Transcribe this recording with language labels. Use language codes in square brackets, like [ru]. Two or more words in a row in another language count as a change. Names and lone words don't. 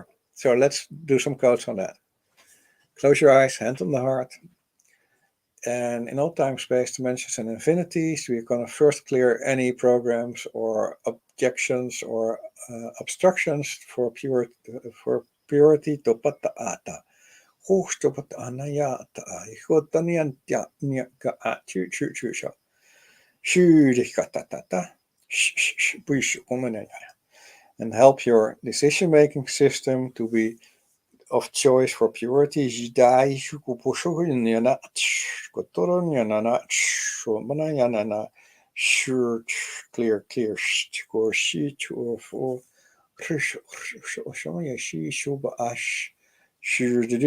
[en] So let's do some codes on that. Close your eyes, hand on the heart, and in all time, space, dimensions, and infinities, we're going to first clear any programs or objections or obstructions for purity topataata. Hoostopataanayata, ihotaniantya nyaka chu chu chu sha. Shurikatatata. And help your decision making system to be of choice for purity. Sure, clear, clear, score, she, or for she, shuba, ash, sure,